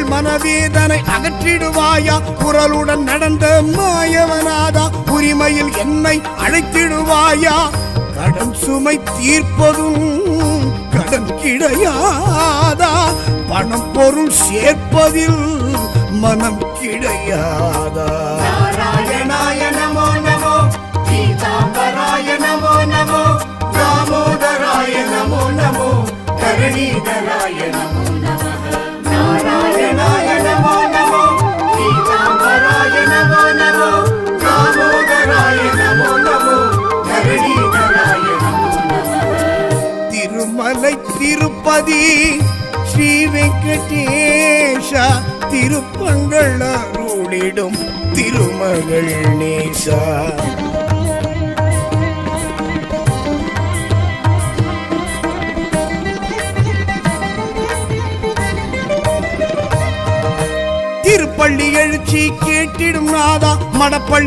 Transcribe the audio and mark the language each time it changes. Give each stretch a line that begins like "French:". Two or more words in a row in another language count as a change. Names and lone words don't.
Tamil: மனவேதனை அகற்றிடுவாயா குரலுடன் நடந்த மாயவனாதா உரிமையில் என்னை அழைத்திடுவாயா கடன் சுமை தீர்ப்பதும் கடன் கிடையாதா பணம் பொருள் சேர்ப்பதில் மனம் கிடையாதா
Sanskrit: नारायणाय नमो नमो पीताम्बराय नमो नमो दामोदराय नमो नमो धरणीधराय नमो नमः नारायणाय नमो नमो पीताम्बराय नमो नमो दामोदराय नमो नमो धरणीधराय नमो नमः
Tamil: திருமலை திருப்பதி ஸ்ரீ வெங்கடேஷா திருப்பங்கள் அருளிடும் திருமகள் நேசா திருப்பள்ளி எழுச்சி கேட்டிடும் நாதா மடப்பள்ளி